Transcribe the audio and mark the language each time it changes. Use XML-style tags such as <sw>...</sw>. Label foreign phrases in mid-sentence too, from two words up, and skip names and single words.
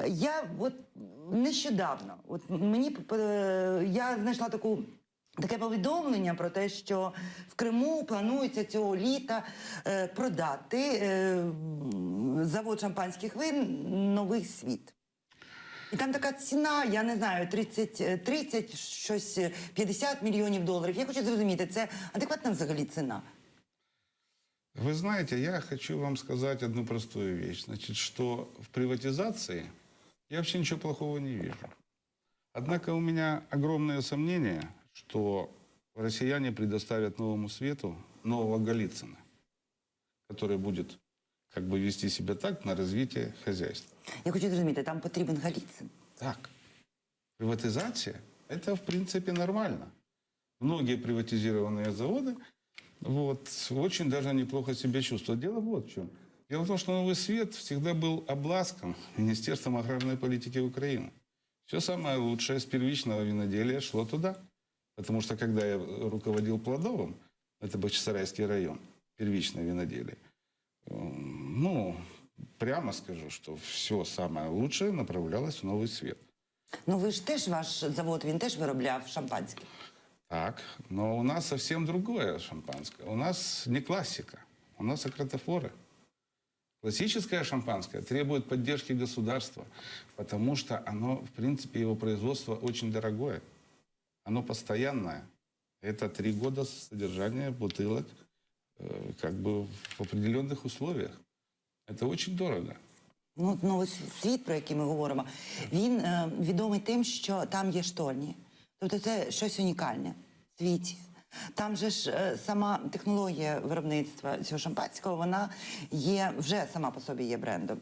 <uk>Я нещодавно, я знайшла таке повідомлення про те, що в Криму планується цього літа продати завод шампанських вин «Новий світ». І там така ціна, я не знаю, 30, щось 50 мільйонів доларів. Я хочу зрозуміти, це адекватна взагалі ціна?</uk> <ru>Вы знаете, я хочу вам сказать одну простую вещь. Значит, что в приватизации я вообще ничего плохого не вижу. Однако у меня огромное сомнение, что россияне предоставят Новому Свету нового Голицына, который будет как бы вести себя так на развитие хозяйства.</ru> <uk>Я хочу зрозуміти, там потрібен Голицин. Так.</uk> <ru>Приватизация – это, в принципе, нормально. Многие приватизированные заводы очень даже неплохо себя чувствуют. Дело вот в чем. Дело в том, что Новый Свет всегда был обласком Министерством аграрной политики Украины. Все самое лучшее с первичного виноделия шло туда. Потому что, когда я руководил Плодовым, это Бахчисарайский район, первичное виноделие, прямо скажу, что все самое лучшее направлялось в Новый Свет.</ru> <uk>Ну ви ж теж, ваш завод, він теж виробляв шампанське.</uk> <ru>Так, но у нас совсем другое шампанское. У нас не классика, у нас акротофоры. Классическое шампанское требует поддержки государства, потому что оно, в принципе, его производство очень дорогое. Оно постоянное. Это 3 года содержания бутылок как бы в определенных условиях. Это очень дорого.</ru> <uk>Ну, Новий Світ, про який ми говоримо, він відомий тим, що там є штольні. Тобто це щось унікальне в світі. Там же ж сама технологія виробництва цього шампанського, вона є, вже сама по собі є брендом.</uk>